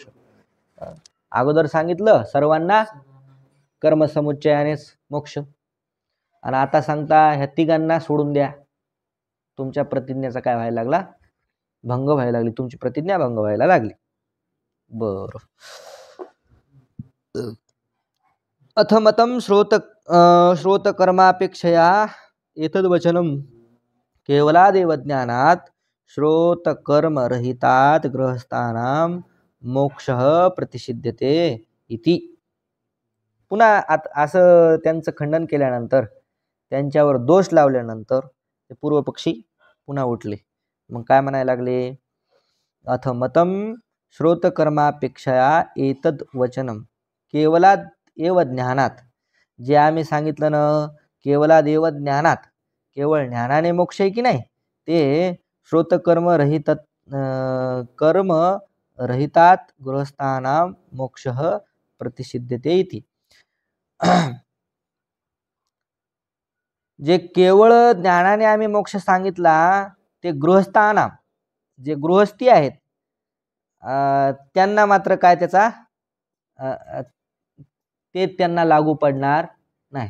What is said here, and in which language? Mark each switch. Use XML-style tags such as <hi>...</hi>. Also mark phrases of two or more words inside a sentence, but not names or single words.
<mr>अगोदर सांगितलं सर्वांना कर्मसमुच्चयानेच मोक्ष, आणि आता सांगता ह्या 3 सोडून द्या. तुमच्या प्रतिज्ञेचा काय व्हायला लागला, भंग व्हायला लागली, तुमची प्रतिज्ञा भंग व्हायला लागली. बरं,</mr> <sa>अथमतम श्रोतकर्मापेक्षया एतद्वचनम केवलादेव ज्ञानात श्रोतकर्मरहितात गृहस्थानां मोक्षः प्रतिसिद्धते इति.</sa> <mr>पुन्हा असं त्यांचं खंडन केल्यानंतर, त्यांच्यावर दोष लावल्यानंतर ते पूर्वपक्षी पुन्हा उठले. मग काय म्हणायला लागले,</mr> <sa>अथमतम श्रोतकर्मापेक्षया एतद वचनम केवलाद एव ज्ञानात,</sa> <mr>जे आम्ही सांगितलं ना,</mr> <sa>केवलादेव ज्ञानात,</sa> <mr>केवळ ज्ञानाने मोक्ष आहे की नाही, ते</mr> <sa>श्रोतकर्म रहितात गृहस्थानां मोक्षः प्रतिसिद्धते इति.</sa> <mr>जे केवळ ज्ञानाने आम्ही मोक्ष सांगितला ते गृहस्थानां, जे गृहस्थी आहेत त्यांना मात्र काय त्याचा ते त्यांना लागू पडणार नाही.</mr>